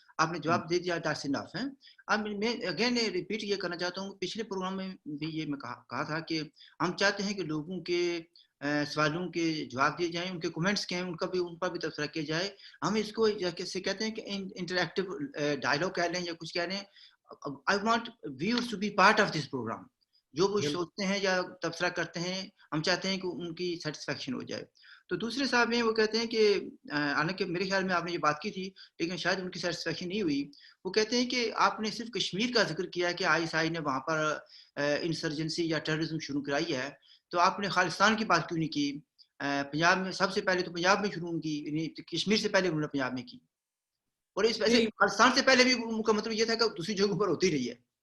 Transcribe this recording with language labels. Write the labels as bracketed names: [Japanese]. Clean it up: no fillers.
[Urdu] آپ نے جواب دے دیا, [English] that's enough [Urdu] ہے. اب میں اگین ریپیٹ یہ کرنا چاہتا ہوں, پچھلے پروگرام میں بھی یہ میں کہا تھا کہ ہم چاہتے ہیں کہ لوگوں کے سوالوں کے جواب دیے جائیں, ان کے کمنٹس کے ہیں ان پر بھی تبصرہ کیا جائے. ہم اس کو جیسے کہتے ہیں کہ انٹریکٹیو ڈائلاگ کہہ لیں یا کچھ کہہ لیں. [English] I want viewers to be part of this program. [Urdu] جو وہ سوچتے ہیں یا تبصرہ کرتے ہیں, ہم چاہتے ہیں کہ ان کی سیٹسفیکشن ہو جائے. تو دوسرے صاحب ہیں وہ کہتے ہیں کہ حالانکہ میرے خیال میں آپ نے یہ بات کی تھی لیکن شاید ان کی سیٹسفیکشن نہیں ہوئی. وہ کہتے ہیں کہ آپ نے صرف کشمیر کا ذکر کیا کہ ISI نے وہاں پر انسرجنسی یا ٹیررزم شروع کرائی ہے, تو آپ نے خالصتان کی بات کیوں نہیں کی؟ پنجاب میں سب سے پہلے تو پنجاب میں شروع کی, یعنی کشمیر سے پہلے انہوں نے پنجاب میں کی, اور اس وجہ سے خالصتان سے پہلے بھی ان کا مطلب یہ تھا کہ دوسری جگہوں پر ہوتی رہی ہے.